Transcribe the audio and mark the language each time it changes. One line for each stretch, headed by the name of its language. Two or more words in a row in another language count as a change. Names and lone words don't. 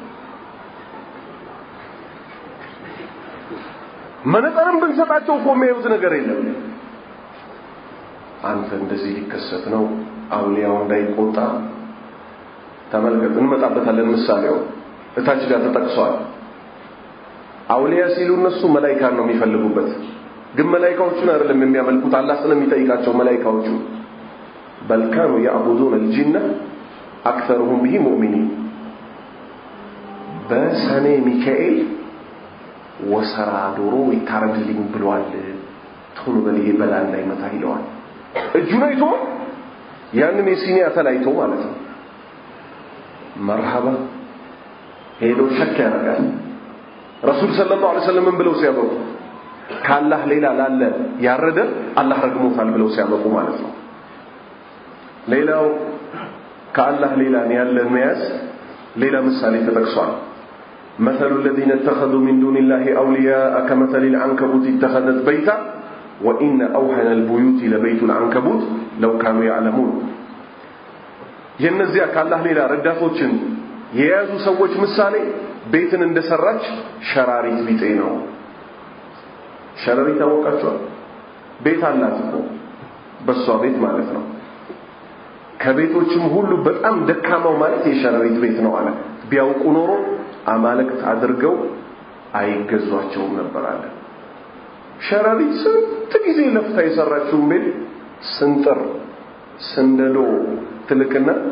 Amharic: መነጠርም ብንሰጣቸው እኮ የሚያዩት ነገር የለም አንተ እንደዚህ ሊከሰት ነው አውሊያው እንዳይቆጣ ተመልከቱ እንመጣበታለን ምሳሌው እታች ጋር ተጠቅሷል አውሊያ ሲሉ እነሱ መላእክት ነው የሚፈልጉበት ግን መላእክቶቹን አይደለም የሚያመልኩት አላህ ስለሚጠይቃቸው መላእክቶቹ
Arabic: بل كانوا يعبدون الجن اكثرهم به مؤمنين
Amharic: በሰኔ ሚካኤል ወሰራ ዶሮ ይታረድልኝ ብሏል ቶሎ በልይ በላል ላይ መታ ይለዋል እጁን አይቶ ያንን የሲኒ አተላይቶ ማለት ነው መርሐባ ሄዶ ሸክ ያደርጋል
Arabic: رسول صلى الله عليه وسلم
Amharic: ብለው ሲያበቁ ካላህ ሌላ ላለ ያረደ አላህ ረግሞታል ብለው ሲያበቁ ማለት ነው ሌላው ከአላህ ሌላ ያለን መያዝ ሌላ ምሳሌ ተጠቅሷል
Arabic: مثل الذين اتخذوا من دون الله أولياء كمثل العنكبوت اتخذت بيتا وإن أوهن البيوت لبيت العنكبوت لو كانوا يعلمون
Amharic: የነዚያ ከአላህ ሌላ ረዳቶችን የያዙ ሰዎች ምሳሌ ቤትን እንደሰራች ሸራሪት ቢጤ ነው ሸራሪት ታወቃችሁ ቤት አላት እኮ በሷ ቤት ማለት ነው ከቤቶችም ሁሉ በጣም ደካማው ማለት የሸራሪት ቤት ነው አለ ቢያውቁ ኖሮ አማልክት አድርገው አይገዟቸውም ነበር አለ ሸራሪት ስንት ጊዜ ለፍታ የሰራችው ቤት ስንጥር ስንደዶ ትልቅና